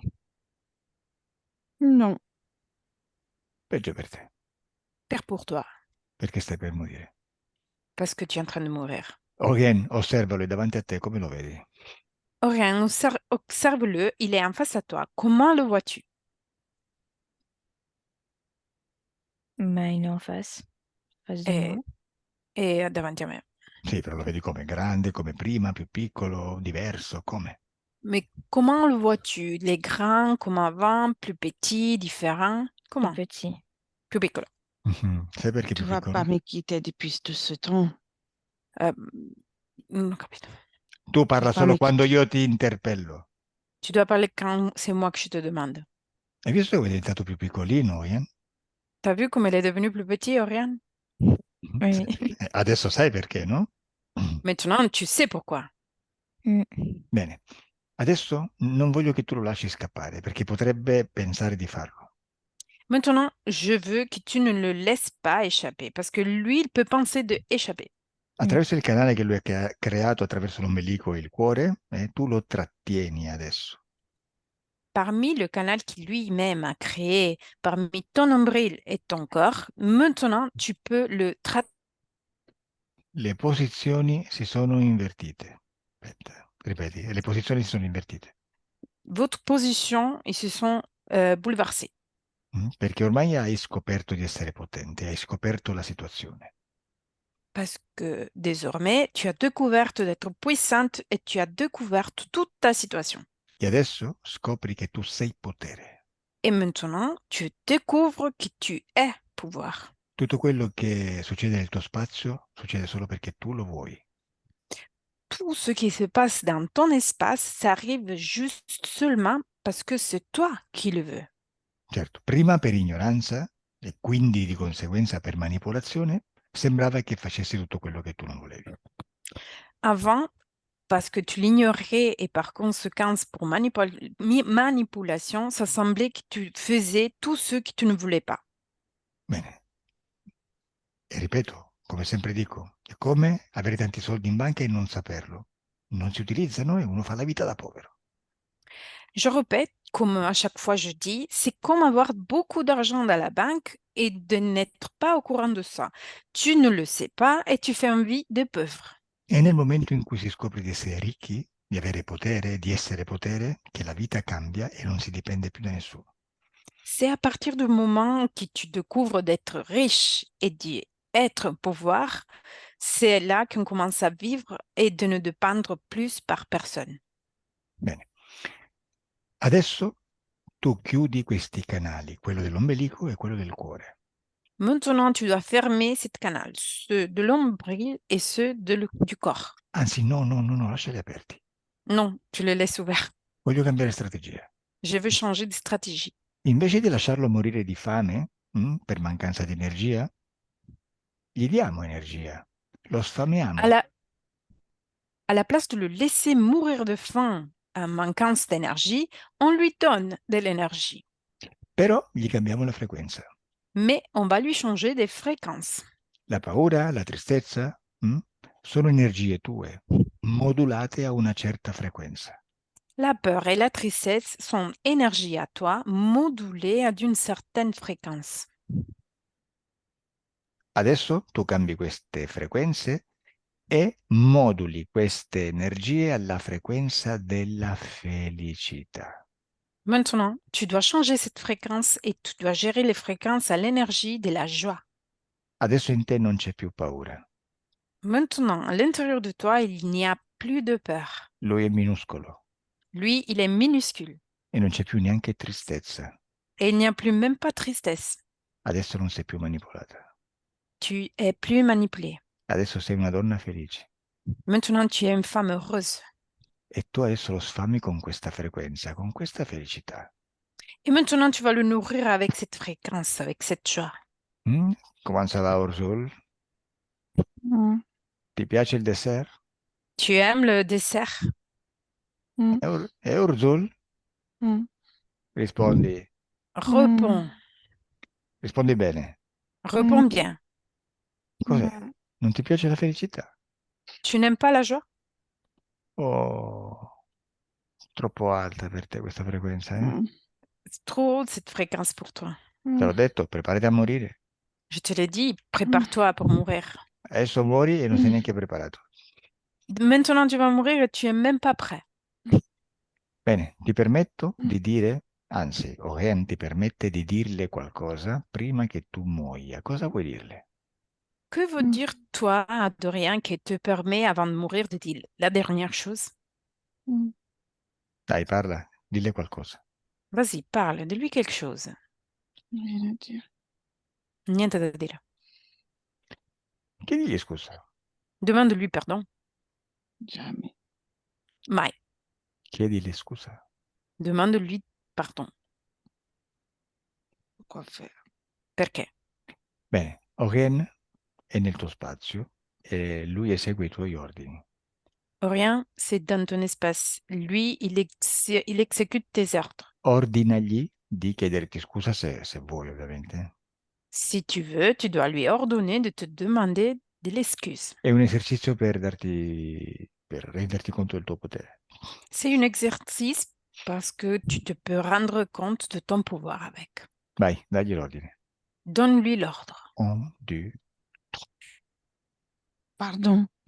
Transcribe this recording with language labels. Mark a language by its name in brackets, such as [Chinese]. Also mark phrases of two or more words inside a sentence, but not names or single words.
[Italian] Non, Peggio per te, [French] Pire pour toi, [Italian] perché stai per morire. [French] parce que tu es en train de mourir. [Italian] Oriane, osservalo, è davanti a te, come lo vedi? [French] Orion, observe-le, il est en face à toi. Comment le vois-tu? Bah, il est en face de moi. [Italian] Et davanti a me. Sì, però lo vedi come grande, come prima, più piccolo, diverso, come? [French] Mais comment le vois-tu? Il est grand, comme avant, plus petit, différent? Plus Comment? petit. [Italian] Più piccolo. Sai perché [French] tu [Italian] più [French] vas [Italian] piccolo? [French] pas me quitter depuis tout ce temps. [Italian] Non ho capito. Tu parla [French] Pas [Italian] solo [French] me [Italian] quando [French] quitter. [Italian] io ti interpello. [French] Tu dois parler quand c'est moi que je te demande. [Italian] Hai visto che è diventato più piccolino, Oriane? [French] T'as vu comme elle est devenue plus petite, Oriane? Oui. [Italian] Adesso sai perché, no? [French] Maintenant, tu sais pourquoi. Mm. [Italian] Bene, adesso non voglio che tu lo lasci scappare, perché potrebbe pensare di farlo. [French] Maintenant, je veux que tu ne le laisses pas échapper, parce que lui, il peut penser de échapper. [Italian] Attraverso il canale che lui ha creato attraverso l'ombelico e il cuore, tu lo trattieni adesso. [French] Parmi le canal qui lui-même a créé, parmi ton nombril et ton corps, maintenant, tu peux le traiter. [Italian] Le posizioni si sono invertite. Aspetta, ripeti, le posizioni si sono invertite. [French] Votre position, ils se sont bouleversés. [Italian] Perché ormai hai scoperto di essere potente, hai scoperto la situazione. [French] Parce que désormais, tu as découvert d'être puissante et tu as découvert toute ta situation. [Italian] E adesso scopri che tu sei potere. [French] Et maintenant, tu découvres que tu es pouvoir. [Italian] Tutto quello che succede nel tuo spazio succede solo perché tu lo vuoi. [French] Tout ce qui se passe dans ton espace, ça arrive juste seulement parce que c'est toi qui le veux. [Italian] Certo, prima per ignoranza e quindi di conseguenza per manipolazione, sembrava che facessi tutto quello che tu non volevi. [French] Avant, parce que tu l'ignorais et par conséquence pour manipulation, ça semblait que tu faisais tout ce que tu ne voulais pas. [Italian] Bene. E ripeto, come sempre dico, è come avere tanti soldi in banca e non saperlo. Non si utilizzano e uno fa la vita da povero. [French] Je répète, comme à chaque fois je dis, c'est comme avoir beaucoup d'argent dans la banque et de n'être pas au courant de ça. Tu ne le sais pas et tu fais une vie de pauvre. [Italian] E nel momento in cui si scopre di essere ricchi, di avere potere, di essere potere, che la vita cambia e non si dipende più da nessuno. [French] C'est à partir du moment que tu découvres d'être riche et d'être pouvoir, c'est là qu'on commence à vivre et de ne dépendre plus par personne. [Italian] Bene. Adesso tu chiudi questi canali, quello dell'ombelico e quello del cuore. [French] Maintenant, tu dois fermer cette canal, ceux de l'ombril et ceux du corps. [Italian] Anzi, no, lasciali aperti. [French] Non, tu les laisses ouverts. [Italian] Voglio cambiare strategia. [French] Je veux changer de stratégie. [Italian] Invece di lasciarlo morire di fame, per mancanza di energia, gli diamo energia, lo sfamiamo. [French] À la place de le laisser mourir de faim en manquance d'énergie, on lui donne de l'énergie. [Italian] Però gli cambiamo la frequenza. [French] Mais on va lui changer des fréquences. [Italian] La paura, la tristezza, sono energie tue, modulate a una certa frequenza. [French] La peur et la tristesse sont énergies à toi, modulées à d'une certaine fréquence. [Italian] Adesso tu cambi queste frequenze e moduli queste energie alla frequenza della felicità. [French] Maintenant, tu dois changer cette fréquence et tu dois gérer les fréquences à l'énergie de la joie. [Italian] Adesso in te non c'è più paura. [French] Maintenant, à l'intérieur de toi, il n'y a plus de peur. [Italian] Lui è minuscolo [French] Lui, il est minuscule [Italian] e non c'è più neanche tristezza. [French] et il n'y a plus même pas tristesse. [Italian] Adesso non sei più manipolata. [French] Tu es plus manipulé. [Italian] Adesso sei una donna felice. [French] Maintenant, tu es une femme heureuse. [Italian] E tu adesso lo sfami con questa frequenza, con questa felicità. [French] Et maintenant, tu vas le nourrir avec cette fréquence, avec cette joie. Come ça va, Urzul? Mm. [Italian] Ti piace il dessert? [French] Tu aimes le dessert? Mm. [Italian] E Urzul? Mm. Rispondi. [French] Réponds. [Italian] Rispondi bene. [French] Réponds bien. [Italian] Cos'è? Non ti piace la felicità? [French] Tu n'aimes pas la joie? [Italian] Oh, troppo alta per te questa frequenza, eh? Mm. [French] C'est trop haut cette fréquence pour toi. [Italian] Te l'ho detto, preparati a morire. [French] Je te l'ai dit, prépare-toi pour mourir. [Italian] Adesso muori e non sei neanche preparato. [French] Maintenant, tu vas mourir et tu es même pas prêt. [Italian] Bene, ti permetto di dire, anzi, Oren ti permette di dirle qualcosa prima che tu muoia. Cosa vuoi dirle? [French] Que veut dire toi, Dorian, qui te permet avant de mourir de dire la dernière chose? [Italian] Dai, parla, dille qualcosa. [French] Vas-y, parle, dis-lui quelque chose. Rien à dire. [Italian] Niente da dire. Chiedigli scusa. [French] Demande-lui pardon. Jamais. [Italian] Mai. Chiedile scusa. [French] Demande-lui pardon. Quoi faire? [Italian] Perché? Bene, Oren è nel tuo spazio e lui esegue i tuoi ordini. [French] Rien, c'est dans ton espace. Lui, il exécute tes ordres. [Italian] Ordinagli di chiederti scusa se vuoi, ovviamente. [French] Si tu veux, tu dois lui ordonner de te demander de l'excuse. [Italian] È un esercizio per renderti conto del tuo potere. [French] C'est un exercice parce que tu te peux rendre compte de ton pouvoir avec. [Italian] Vai, dagli l'ordine. [French] Donne-lui l'ordre. [Italian] 1, 2. [French] Pardon.